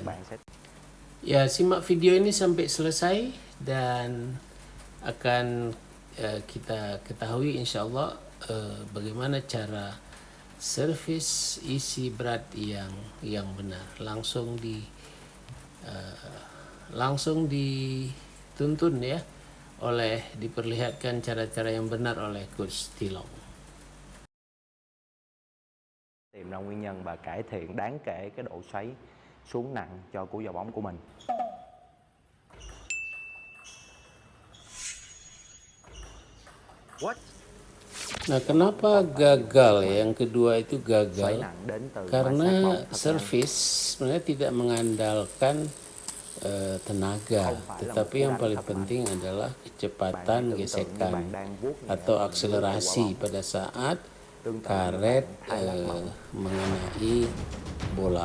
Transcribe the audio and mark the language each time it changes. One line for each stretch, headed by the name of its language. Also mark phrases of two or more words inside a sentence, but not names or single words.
Indonesian: Ya, simak video ini sampai selesai dan akan kita ketahui
Arabic: إن شاء الله
Indonesian: bagaimana cara servis isi berat yang benar. Langsung dituntun ya, diperlihatkan cara-cara yang benar oleh Coach Tilong.
Vietnamese: Tìm ra nguyên nhân và cải thiện đáng kể cái độ xoáy xuống nặng cho cú vào bóng của mình.
Indonesian: Nah, kenapa gagal ya? Yang kedua itu gagal karena servis sebenarnya tidak mengandalkan tenaga, tetapi yang paling penting adalah kecepatan gesekan atau akselerasi pada saat karet mengenai bola.